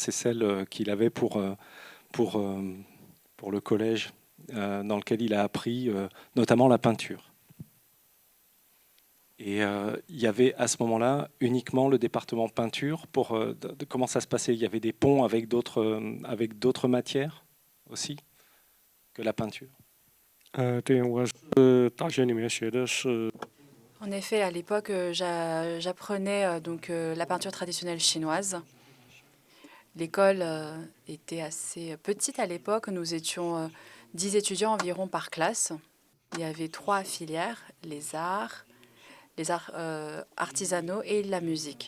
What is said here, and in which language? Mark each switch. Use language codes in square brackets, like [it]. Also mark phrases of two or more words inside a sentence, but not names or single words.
[fr] C'est celle qu'il avait pour le collège dans lequel il a appris notamment la peinture. Et il y avait à ce moment-là uniquement le département peinture. Comment ça se passait? Il y avait des ponts avec d'autres matières aussi que la peinture. [zh] 对，我是大学里面学的是 [fr] En effet, à l'époque, j'apprenais donc la peinture traditionnelle chinoise. L'école était assez petite à l'époque. Nous étions 10 étudiants environ par classe. Il y avait 3 filières, les arts artisanaux et la musique.